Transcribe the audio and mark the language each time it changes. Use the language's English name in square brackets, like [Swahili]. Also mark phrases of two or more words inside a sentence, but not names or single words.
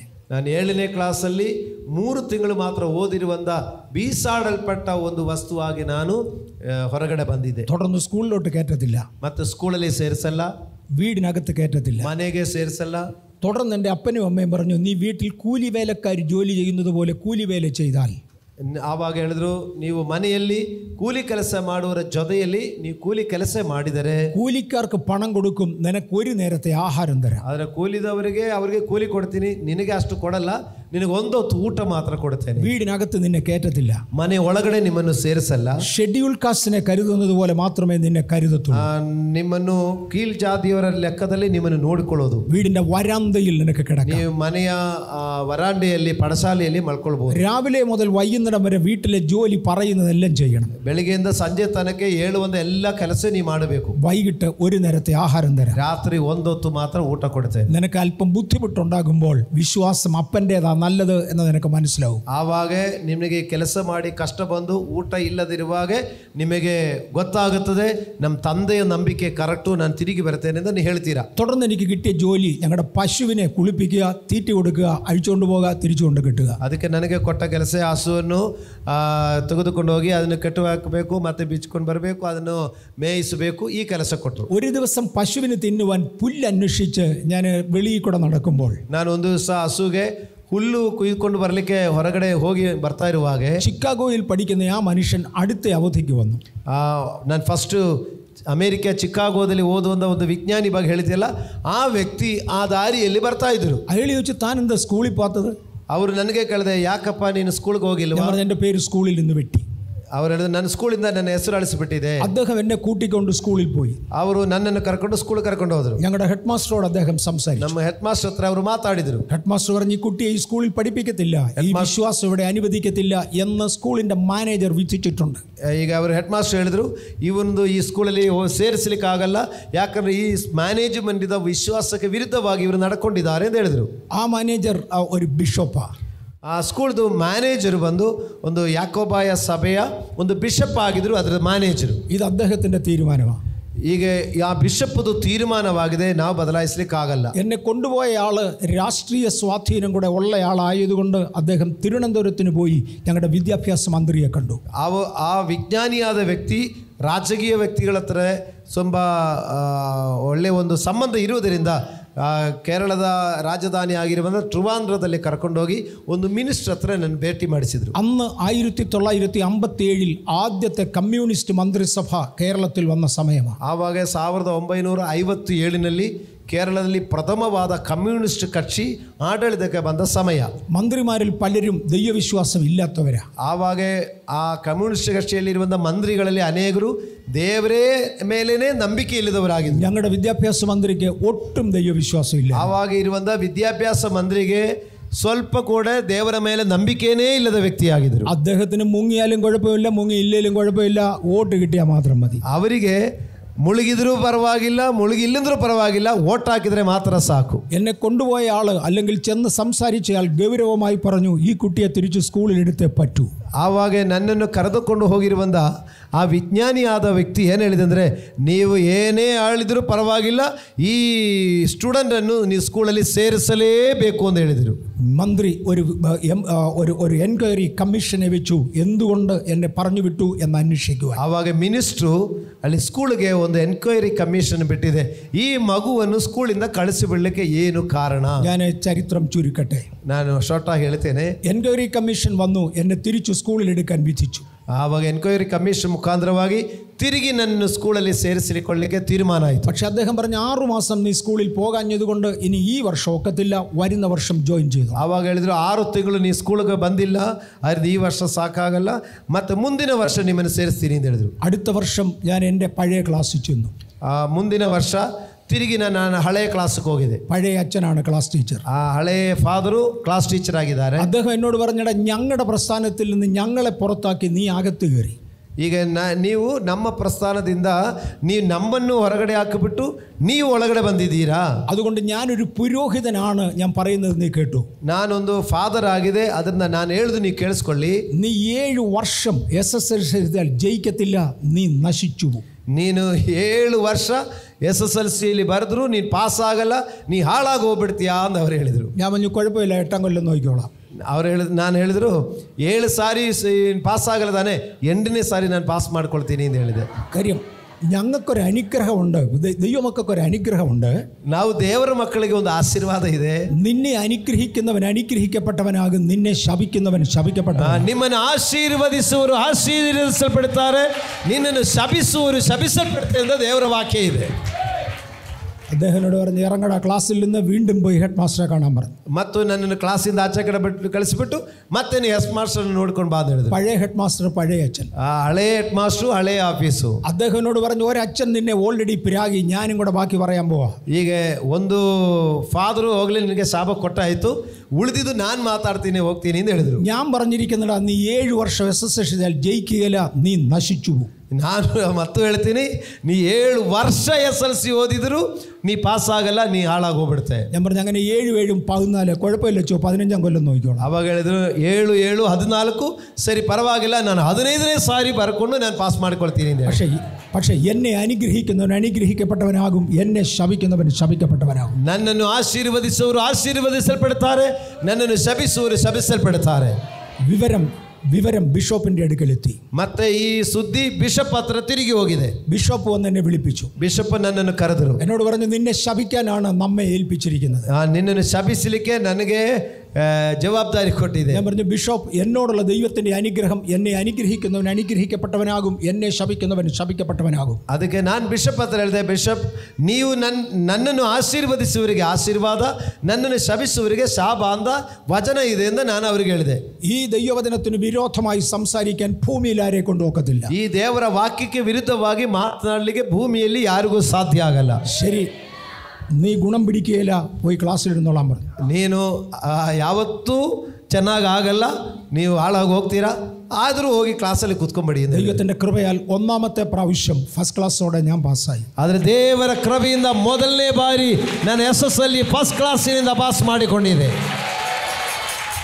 [Kannada] ನಾನು 7ನೇ ಕ್ಲಾಸಲ್ಲಿ 3 ತಿಂಗಳು ಮಾತ್ರ ಓದಿರುವಂಥ ಬೀಸಾಡಲ್ಪಟ್ಟ ಒಂದು ವಸ್ತುವಾಗಿ ನಾನು ಹೊರಗಡೆ ಬಂದಿದ್ದೆ. [Malayalam] തുടർന്ന് സ്കൂളിലോട്ട് കയറ്റത്തില്ല, [Kannada] ಮತ್ತೆ ಸ್ಕೂಲಲ್ಲಿ ಸೇರಿಸಲ್ಲ, [Malayalam] വീടിനകത്ത് കയറ്റത്തില്ല, [Kannada] ಮನೆಗೆ ಸೇರಿಸಲ್ಲ. [Malayalam] തുടർന്ന് എൻ്റെ അപ്പനും അമ്മയും പറഞ്ഞു, നീ വീട്ടിൽ കൂലി വേലക്കാർ ജോലി ചെയ്യുന്നത് പോലെ കൂലി വേല ചെയ്താൽ. [Kannada] ಆವಾಗ ಹೇಳಿದ್ರು, ನೀವು ಮನೆಯಲ್ಲಿ ಕೂಲಿ ಕೆಲಸ ಮಾಡುವರ ಜೊತೆಯಲ್ಲಿ ನೀವು ಕೂಲಿ ಕೆಲಸ ಮಾಡಿದರೆ [Malayalam] കൂലിക്കാർക്ക് പണം കൊടുക്കും, നിനക്ക് ഒരു നേരത്തെ ആഹാരം തരാം. [Kannada] ಆದರೆ ಕೂಲಿದವರಿಗೆ ಅವರಿಗೆ ಕೂಲಿ ಕೊಡ್ತೀನಿ, ನಿನಗೆ ಅಷ್ಟು ಕೊಡಲ್ಲ, ನಿನಗೆ ಒಂದೊತ್ತು ಊಟ ಮಾತ್ರ ಕೊಡ್ತೇನೆ. [Malayalam] വീടിനകത്ത് നിന്നെ കയറ്റത്തില്ല, [Kannada] ಮನೆ ಒಳಗಡೆ ನಿಮ್ಮನ್ನು ಸೇರಿಸಲ್ಲ. [English] schedule caste [Malayalam] കരുതുന്നത് പോലെ മാത്രമേ നിന്നെ കരുതത്തുള്ളൂ. [Kannada] ನಿಮ್ಮನ್ನು ಕೀಳ್ ಜಾತಿಯವರ ಲೆಕ್ಕದಲ್ಲಿ ನಿಮ್ಮನ್ನು ನೋಡಿಕೊಳ್ಳೋದು. [Malayalam] വീടിന്റെ വരാന്തയിൽ നിനക്ക് കിടക്കാം, [Kannada] ನೀವು ಮನೆಯ ವರಾಂಡೆಯಲ್ಲಿ ಪಡಸಾಲೆಯಲ್ಲಿ ಮಲ್ಕೊಳ್ಬಹುದು. [Malayalam] രാവിലെ മുതൽ വൈകുന്നേരം വരെ വീട്ടിലെ ജോലി പറയുന്നതെല്ലാം ചെയ്യണം. [Kannada] ಬೆಳಿಗ್ಗೆಯಿಂದ ಸಂಜೆ ತನಕ ಹೇಳುವಂತ ಎಲ್ಲ ಕೆಲಸ ನೀವು ಮಾಡಬೇಕು. [Malayalam] വൈകിട്ട് ഒരു നേരത്തെ ആഹാരം തരാം, [Kannada] ರಾತ್ರಿ ಒಂದೊತ್ತು ಮಾತ್ರ ಊಟ ಕೊಡ್ತೇನೆ. [Malayalam] നിനക്ക് അല്പം ബുദ്ധിമുട്ടുണ്ടാകുമ്പോൾ വിശ്വാസം അപ്പൻ്റെതാ നല്ലത് എന്ന് നിനക്ക് മനസ്സിലാവും. [Kannada] ಆವಾಗ ನಿಮಗೆ ಕೆಲಸ ಮಾಡಿ ಕಷ್ಟ ಬಂದು ಊಟ ಇಲ್ಲದಿರುವಾಗ ನಿಮಗೆ ಗೊತ್ತಾಗುತ್ತದೆ, ನಮ್ಮ ತಂದೆಯ ನಂಬಿಕೆ ಕರೆಕ್ಟು, ನಾನು ತಿರುಗಿ ಬರ್ತೇನೆ ಅಂತ ನೀವು ಹೇಳ್ತೀರಾ. [Malayalam] തുടർന്ന് എനിക്ക് കിട്ടിയ ജോലി ഞങ്ങളുടെ പശുവിനെ കുളിപ്പിക്കുക, തീറ്റി കൊടുക്കുക, അഴിച്ചുകൊണ്ട് പോകുക, തിരിച്ചുകൊണ്ട് കിട്ടുക. [Kannada] ಅದಕ್ಕೆ ನನಗೆ ಕೊಟ್ಟ ಕೆಲಸ ಹಸುವನ್ನು ತೆಗೆದುಕೊಂಡು ಹೋಗಿ ಅದನ್ನು ಕಟ್ಟು ಹಾಕಬೇಕು, ಮತ್ತೆ ಬಿಚ್ಕೊಂಡು ಬರಬೇಕು, ಅದನ್ನು ಮೇಯಿಸಬೇಕು, ಈ ಕೆಲಸ ಕೊಟ್ಟರು. [Malayalam] ഒരു ദിവസം പശുവിന് തിന്നുവാൻ പുല്ല് അന്വേഷിച്ച് ഞാൻ വെളിയിൽ കൂടെ നടക്കുമ്പോൾ [Kannada] ನಾನು ಒಂದು ದಿವಸ ಹಸುಗೆ ಹುಲ್ಲು ಕುಯ್ದುಕೊಂಡು ಬರಲಿಕ್ಕೆ ಹೊರಗಡೆ ಹೋಗಿ ಬರ್ತಾ ಇರುವಾಗ [Malayalam] ചിക്കാഗോയിൽ പഠിക്കുന്ന ആ മനുഷ്യൻ അടുത്ത അവധിക്ക് വന്നു. [Kannada] ನಾನು ಫಸ್ಟು ಅಮೇರಿಕ ಚಿಕಾಗೋದಲ್ಲಿ ಓದುವಂಥ ಒಂದು ವಿಜ್ಞಾನಿ ಬಗ್ಗೆ ಹೇಳ್ತಿಲ್ಲ, ಆ ವ್ಯಕ್ತಿ ಆ ದಾರಿಯಲ್ಲಿ ಬರ್ತಾ ಇದ್ರು. [Malayalam] അയാൾ ചോദിച്ചു, താൻ എന്താ സ്കൂളിൽ പോകാത്തത്? [Kannada] ಅವರು ನನಗೆ ಕೇಳಿದೆ, ಯಾಕಪ್ಪ ನೀನು ಸ್ಕೂಲ್ಗೆ ಹೋಗಿಲ್ವಾ? [Malayalam] എൻ്റെ പേര് സ്കൂളിൽ നിന്ന് വെട്ടി. [Kannada] ಅವರು ಹೇಳಿದ್ರು, ನನ್ನ ಸ್ಕೂಲಿಂದ ನನ್ನ ಹೆಸರು ಅಳಿಸಿಬಿಟ್ಟಿದೆ. [Malayalam] അദ്ദേഹം എന്നെ കൂട്ടിക്കൊണ്ട് സ്കൂളിൽ പോയി. [Kannada] ಅವರು ನನ್ನನ್ನು ಕರ್ಕೊಂಡು ಸ್ಕೂಲ್ ಕರ್ಕೊಂಡು ಹೋದ್ರು. [Malayalam] ഞങ്ങളുടെ [English] head master [Malayalam] അദ്ദേഹം സംസാരിച്ചു. [Kannada] ನಮ್ಮ [English] head master [Kannada] ಹತ್ರ ಅವರು ಮಾತಾಡಿದ್ರು. [English] head master [Malayalam] പറഞ്ഞു, ഈ കുട്ടിയെ ഈ സ്കൂളിൽ പഠിപ്പിക്കത്തില്ല, ഈ വിശ്വാസം ഇവിടെ അനുവദിക്കത്തില്ല എന്ന് സ്കൂളിന്റെ മാനേജർ വിധിച്ചിട്ടുണ്ട്. [Kannada] ಈಗ ಅವರು [English] head master [Kannada] ಹೇಳಿದ್ರು, ಇವೊಂದು ಈ ಸ್ಕೂಲಲ್ಲಿ ಸೇರಿಸಲಿಕ್ಕೆ ಆಗಲ್ಲ, ಯಾಕಂದ್ರೆ ಈ ಮ್ಯಾನೇಜ್ಮೆಂಟ್ ಇದ್ದ ವಿಶ್ವಾಸಕ್ಕೆ ವಿರುದ್ಧವಾಗಿ ಇವರು ನಡ್ಕೊಂಡಿದ್ದಾರೆ ಅಂತ ಹೇಳಿದ್ರು. [Malayalam] ആ മാനേജർ ഒരു ബിഷപ്പാ. [Kannada] ಆ ಸ್ಕೂಲ್ದು ಮ್ಯಾನೇಜರ್ ಬಂದು ಒಂದು ಯಾಕೋಬಾಯ ಸಭೆಯ ಒಂದು ಬಿಷಪ್ ಆಗಿದ್ರು, ಅದರ ಮ್ಯಾನೇಜರು. [Malayalam] ഇത് അദ്ദേഹത്തിന്റെ തീരുമാനമാണ്. [Kannada] ಈಗ ಆ ಬಿಷಪ್ದು ತೀರ್ಮಾನವಾಗಿದೆ, ನಾವು ಬದಲಾಯಿಸಲಿಕ್ಕಾಗಲ್ಲ. [Malayalam] എന്നെ കൊണ്ടുപോയ ആള് രാഷ്ട്രീയ സ്വാധീനം കൂടെ ഉള്ളയാളായതുകൊണ്ട് അദ്ദേഹം തിരുവനന്തപുരത്തിന് പോയി ഞങ്ങളുടെ വിദ്യാഭ്യാസ മന്ത്രിയെ കണ്ടു. [Kannada] ಆ ವಿಜ್ಞಾನಿಯಾದ ವ್ಯಕ್ತಿ ರಾಜಕೀಯ ವ್ಯಕ್ತಿಗಳ ಹತ್ರ ತುಂಬ ಒಳ್ಳೆಯ ಒಂದು ಸಂಬಂಧ ಇರುವುದರಿಂದ ಕೇರಳದ ರಾಜಧಾನಿ ಆಗಿರುವಂಥ ಟ್ರಿವಾಂಡ್ರದಲ್ಲಿ ಕರ್ಕೊಂಡೋಗಿ ಒಂದು ಮಿನಿಸ್ಟರ್ ಹತ್ರ ನನ್ನ ಭೇಟಿ ಮಾಡಿಸಿದ್ರು. [Malayalam] അന്ന് 1957 ആദ്യത്തെ കമ്മ്യൂണിസ്റ്റ് മന്ത്രിസഭ കേരളത്തിൽ വന്ന സമയമാണ്. [Kannada] ಆವಾಗ 1957ನಲ್ಲಿ കേരളದಲ್ಲಿ ಪ್ರಥಮವಾದ ಕಮ್ಯುನಿಸ್ಟ್ ಕಕ್ಷಿ ಆಡಳಿತಕ್ಕೆ ಬಂದ ಸಮಯ. [Malayalam] മന്ത്രിമാരിൽ പലരും ദൈവവിശ്വാസം ഇല്ലാത്തവരാ. [Kannada] ಆವಾಗ ಆ ಕಮ್ಯುನಿಸ್ಟ್ ಕಕ್ಷಿಯಲ್ಲಿರುವಂಥ ಮಂತ್ರಿಗಳಲ್ಲಿ ಅನೇಕರು ದೇವರೇ ಮೇಲೇನೆ ನಂಬಿಕೆ ಇಲ್ಲದವರಾಗಿದ್ದರು. [Malayalam] ഞങ്ങളുടെ വിദ്യാഭ്യാസ മന്ത്രിക്ക് ഒട്ടും ദൈവവിശ്വാസം ഇല്ല. [Kannada] ಆವಾಗ ಇರುವಂಥ ವಿದ್ಯಾಭ್ಯಾಸ ಮಂತ್ರಿಗೆ ಸ್ವಲ್ಪ ಕೂಡ ದೇವರ ಮೇಲೆ ನಂಬಿಕೆನೇ ಇಲ್ಲದ ವ್ಯಕ್ತಿಯಾಗಿದ್ದರು. [Malayalam] അദ്ദേഹത്തിന് മുങ്ങിയാലും കുഴപ്പമില്ല, മുങ്ങിയില്ലേലും കുഴപ്പമില്ല, വോട്ട് കിട്ടിയാൽ മാത്രം മതി. [Kannada] ಅವರಿಗೆ മുಳುകിದ್ರೂ ಪರವಾಗಿಲ್ಲ, ಮುಳುಗಿಲ್ಲಂದ್ರೂ ಪರವಾಗಿಲ್ಲ, ವೋಟ್ ಹಾಕಿದರೆ ಮಾತ್ರ ಸಾಕು. [Malayalam] എന്നെ കൊണ്ടുപോയ ആള് അല്ലെങ്കിൽ ചെന്ന് സംസാരിച്ചയാൾ ഗൗരവമായി പറഞ്ഞു, ഈ കുട്ടിയെ തിരിച്ച് സ്കൂളിൽ എടുത്തേ പറ്റൂ. [Kannada] ಆವಾಗ ನನ್ನನ್ನು ಕರೆದುಕೊಂಡು ಹೋಗಿರುವಂಥ ಆ ವಿಜ್ಞಾನಿಯಾದ ವ್ಯಕ್ತಿ ಏನು ಹೇಳಿದಂದರೆ, ನೀವು ಏನೇ ಆಳಿದರೂ ಪರವಾಗಿಲ್ಲ, ಈ ಸ್ಟೂಡೆಂಟನ್ನು ನೀವು ಸ್ಕೂಲಲ್ಲಿ ಸೇರಿಸಲೇಬೇಕು ಅಂತ ಹೇಳಿದರು. [Malayalam] മന്ത്രി ഒരു [English] enquiry commission [Malayalam] വെച്ചു, എന്തുകൊണ്ട് എന്നെ പറഞ്ഞു വിട്ടു എന്ന് അന്വേഷിക്കുക. [Kannada] ಆವಾಗ ಮಿನಿಸ್ಟ್ರು ಅಲ್ಲಿ ಸ್ಕೂಲ್ಗೆ ಒಂದು [English] enquiry commission [Kannada] ಬಿಟ್ಟಿದೆ, ಈ ಮಗುವನ್ನು ಸ್ಕೂಲಿಂದ ಕಳಿಸಿಬಿಡಲಿಕ್ಕೆ ಏನು ಕಾರಣ. [Malayalam] ഞാൻ ചരിത്രം ചുരുക്കട്ടെ, [Kannada] ನಾನು ಶಾರ್ಟಾಗಿ ಹೇಳ್ತೇನೆ. [English] enquiry commission [Malayalam] വന്നു, എന്നെ തിരിച്ചു സ്കൂളിൽ എടുക്കാൻ വിധിച്ചു. [Kannada] ಆವಾಗ [English] enquiry commission [Kannada] ಮುಖಾಂತರವಾಗಿ ತಿರುಗಿ ನನ್ನ ಸ್ಕೂಲಲ್ಲಿ ಸೇರಿಸಿಕೊಳ್ಳಲಿಕ್ಕೆ ತೀರ್ಮಾನ ಆಯಿತು. [Malayalam] പക്ഷെ അദ്ദേഹം പറഞ്ഞു, 6 മാസം നീ സ്കൂളിൽ പോകാഞ്ഞതുകൊണ്ട് ഇനി ഈ വർഷം ഒക്കത്തില്ല, വരുന്ന വർഷം ജോയിൻ ചെയ്തു. [Kannada] ಆವಾಗ ಹೇಳಿದ್ರು, 6 ತಿಂಗಳು ನೀ ಸ್ಕೂಲ್ಗೆ ಬಂದಿಲ್ಲ, ಅದ್ರದ್ದು ಈ ವರ್ಷ ಸಾಕಾಗಲ್ಲ, ಮತ್ತೆ ಮುಂದಿನ ವರ್ಷ ನಿಮ್ಮನ್ನು ಸೇರಿಸ್ತೀನಿ ಅಂತ ಹೇಳಿದ್ರು. [Malayalam] അടുത്ത വർഷം ഞാൻ എൻ്റെ പഴയ ക്ലാസ്സിൽ ചെന്നു. [Kannada] ಮುಂದಿನ ವರ್ಷ ತಿರುಗಿ ನಾನು ಹಳೆಯ ಕ್ಲಾಸ್ಗೆ ಹೋಗಿದೆ. [Malayalam] പഴയ അച്ഛനാണ് [English] class teacher. [Kannada] ಆ ಹಳೆಯ ಫಾದರು [English] class teacher [Kannada] ಆಗಿದ್ದಾರೆ. [Malayalam] അദ്ദേഹം എന്നോട് പറഞ്ഞടാ, ഞങ്ങളുടെ പ്രസ്ഥാനത്തിൽ നിന്ന് ഞങ്ങളെ പുറത്താക്കി നീ അകത്ത് കയറി. [Kannada] ಈಗ ನೀವು ನಮ್ಮ ಪ್ರಸ್ಥಾನದಿಂದ ನೀವು ನಮ್ಮನ್ನು ಹೊರಗಡೆ ಹಾಕಿಬಿಟ್ಟು ನೀವು ಒಳಗಡೆ ಬಂದಿದ್ದೀರಾ. [Malayalam] അതുകൊണ്ട് ഞാനൊരു പുരോഹിതനാണ്, ഞാൻ പറയുന്നത് നീ കേട്ടു. [Kannada] ನಾನೊಂದು ಫಾದರ್ ಆಗಿದೆ, ಅದನ್ನ ನಾನು ಹೇಳುದು ನೀವು ಕೇಳಿಸ್ಕೊಳ್ಳಿ. [Malayalam] നീ 7 വർഷം SSLC ജയിക്കത്തില്ല, നീ നശിച്ചു. [Kannada] ನೀನು 7 ವರ್ಷ SSLCಯಲ್ಲಿ ಬರೆದ್ರು ನೀನು ಪಾಸ್ ಆಗಲ್ಲ, ನೀ ಹಾಳಾಗಿ ಹೋಗ್ಬಿಡ್ತೀಯಾ ಅಂತ ಅವ್ರು ಹೇಳಿದರು. [Malayalam] ഞാൻ പറഞ്ഞു, കുഴപ്പമില്ല, 8ാം കൊല്ലം നോക്കിക്കോളാം. [Kannada] ನಾನು ಹೇಳಿದ್ರು, 7 ಸಾರಿ ಪಾಸ್ ಆಗಲ್ಲ ತಾನೆ, 8ನೇ ಸಾರಿ ನಾನು ಪಾಸ್ ಮಾಡ್ಕೊಳ್ತೀನಿ ಅಂತ ಹೇಳಿದೆ. [Malayalam] കാര്യം ഞങ്ങൾക്കൊരു അനുഗ്രഹമുണ്ട്, ദൈവമക്കൾക്കൊരു അനുഗ്രഹമുണ്ട്. [Kannada] ನಾವು ದೇವರ ಮಕ್ಕಳಿಗೆ ಒಂದು ಆಶೀರ್ವಾದ ಇದೆ. [Malayalam] നിന്നെ അനുഗ്രഹിക്കുന്നവൻ അനുഗ്രഹിക്കപ്പെട്ടവനാകും, നിന്നെ ശപിക്കുന്നവൻ ശപിക്കപ്പെട്ടവൻ. [Kannada] ನಿಮ್ಮನ್ನು ಆಶೀರ್ವದಿಸುವರು ಆಶೀರ್ವದಿಸಲ್ಪಡುತ್ತಾರೆ, ನಿನ್ನನ್ನು ಶಪಿಸುವರು ಶಪಿಸಲ್ಪಡುತ್ತೆ ಅಂತ ದೇವರ ವಾಕ್ಯ ಇದೆ. [Malayalam] അദ്ദേഹത്തിനോട് പറഞ്ഞ്, ഇറങ്ങട ക്ലാസ്സിൽ നിന്ന്, വീണ്ടും പോയി [English] head master [Malayalam] കാണാൻ പറഞ്ഞു. [Kannada] ಮತ್ತು ನನ್ನನ್ನು ಕ್ಲಾಸಿಂದ ಆಚೆ ಕಡೆ ಬಿಟ್ಟು ಕಳಿಸಿಬಿಟ್ಟು ಮತ್ತೆ ನೀವು [English] head master [Kannada] ನೋಡ್ಕೊಂಡು ಬಾ ಅಂತ ಹೇಳಿದ್ರು. [Malayalam] പഴയ [English] head master, [Malayalam] പഴയ അച്ഛൻ, [Kannada] ಹಳೆ [English] head master, [Kannada] ಹಳೆ ಆಫೀಸು. [Malayalam] അദ്ദേഹത്തിനോട് പറഞ്ഞു, ഒരച്ഛൻ നിന്നെ ഓൾറെഡി പിരാഗി, ഞാനും കൂടെ ബാക്കി പറയാൻ പോവാ. [Kannada] ಈಗ ಒಂದು ಫಾದರು ಹೋಗ್ಲಿ, ನಿನಗೆ ಶಾಪ ಕೊಟ್ಟಾಯಿತು, ಉಳಿದಿದ್ದು ನಾನು ಮಾತಾಡ್ತೀನಿ, ಹೋಗ್ತೀನಿ ಅಂತ ಹೇಳಿದ್ರು. [Malayalam] ഞാൻ പറഞ്ഞിരിക്കുന്നില്ല, നീ 7 വർഷം SSLC ജയിക്കുകയില്ല, നീ നശിച്ചു. [Kannada] ನಾನು ಮತ್ತು ಹೇಳ್ತೀನಿ, ನೀ 7 ವರ್ಷ SSLC ಓದಿದ್ರು ನೀ ಪಾಸ್ ಆಗಲ್ಲ, ನೀ ಹಾಳಾಗಿ ಹೋಗ್ಬಿಡ್ತೆ. [Malayalam] ഞാൻ പറഞ്ഞു, അങ്ങനെ 7 7 14 കുഴപ്പമില്ല, 15ാം കൊല്ലം നോക്കിക്കോളാം. [Kannada] ಅವಾಗ ಹೇಳಿದ್ರು, 7 7 14 ಸರಿ ಪರವಾಗಿಲ್ಲ, ನಾನು 15ನೇ ಸಾರಿ ಬರ್ಕೊಂಡು ನಾನು ಪಾಸ್ ಮಾಡ್ಕೊಳ್ತೀನಿ ಅಂತ. [Malayalam] പക്ഷേ എന്നെ അനുഗ്രഹിക്കുന്നവൻ അനുഗ്രഹിക്കപ്പെട്ടവനാകും, എന്നെ ശപിക്കുന്നവൻ ശപിക്കപ്പെട്ടവനാകും. [Kannada] ನನ್ನನ್ನು ಆಶೀರ್ವದಿಸುವವರು ಆಶೀರ್ವದಿಸಲ್ಪಡುತ್ತಾರೆ, ನನ್ನನ್ನು ಶಪಿಸುವವರು ಶಪಿಸಲ್ಪಡುತ್ತಾರೆ. [Malayalam] വിവരം ബിഷപ്പിന്റെ അടുക്കലെത്തി. [Kannada] ಮತ್ತೆ ಈ ಸುದ್ದಿ ಬಿಷಪ್ ಹತ್ರ ತಿರುಗಿ ಹೋಗಿದೆ. [Malayalam] ബിഷപ്പ് വന്ന് എന്നെ വിളിപ്പിച്ചു. [Kannada] ಬಿಷಪ್ ನನ್ನನ್ನು ಕರೆದರು. [Malayalam] എന്നോട് പറഞ്ഞു, നിന്നെ ശപിക്കാനാണ് നമ്മെ ഏൽപ്പിച്ചിരിക്കുന്നത്. [Kannada] ನಿನ್ನನ್ನು ಶಪಿಸಲಿಕ್ಕೆ ನನಗೆ ജവാബ്ദാരി ಕೊಟ್ಟಿದೆ. [Malayalam] ഞാൻ പറഞ്ഞു, ബിഷപ്പ്, എന്നോടുള്ള ദൈവത്തിന്റെ അനുഗ്രഹം, എന്നെ അനുഗ്രഹിക്കുന്നവൻ അനുഗ്രഹിക്കപ്പെട്ടവനാകും, എന്നെ ശപിക്കുന്നവൻ ശപിക്കപ്പെട്ടവനാകും. [Kannada] ಅದಕ್ಕೆ ನಾನು ಬಿಷಪ್ ಹತ್ರ ಹೇಳಿದೆ, ಬಿಷಪ್, ನೀವು ನನ್ನನ್ನು ಆಶೀರ್ವದಿಸುವವರಿಗೆ ಆಶೀರ್ವಾದ, ನನ್ನನ್ನು ಶಪಿಸುವವರಿಗೆ ಶಾಪ ಅಂತ ವಚನ ಇದೆ ಅಂತ ನಾನು ಅವರಿಗೆ ಹೇಳಿದೆ. [Malayalam] ഈ ദൈവവചനത്തിന് വിരോധമായി സംസാരിക്കാൻ ഭൂമിയിൽ ആരെ കൊണ്ടുപോകത്തില്ല. [Kannada] ಈ ದೇವರ ವಾಕ್ಯಕ್ಕೆ ವಿರುದ್ಧವಾಗಿ ಮಾತನಾಡಲಿಕ್ಕೆ ಭೂಮಿಯಲ್ಲಿ ಯಾರಿಗೂ ಸಾಧ್ಯ ಆಗಲ್ಲ. [Malayalam] ശരി, നീ ഗുണം പിടിക്കുകയില്ല, പോയി ക്ലാസ്സിലിരുന്നോളാൻ പറഞ്ഞു. [Kannada] ನೀನು ಯಾವತ್ತೂ ಚೆನ್ನಾಗಿ ಆಗಲ್ಲ, ನೀವು ಹಾಳಾಗಿ ಹೋಗ್ತೀರಾ, ಆದರೂ ಹೋಗಿ ಕ್ಲಾಸಲ್ಲಿ ಕೂತ್ಕೊಂಡ್ಬಿಡಿ. [Malayalam] ദൈവത്തിന്റെ കൃപയാൽ 1ാമത്തെ പ്രാവശ്യം [English] first class [Malayalam] ഞാൻ പാസ്സായി. [Kannada] ಆದರೆ ದೇವರ ಕೃಪೆಯಿಂದ ಮೊದಲನೇ ಬಾರಿ ನಾನು SSLC [English] first class [Kannada] ಪಾಸ್ ಮಾಡಿಕೊಂಡಿದ್ದೆ.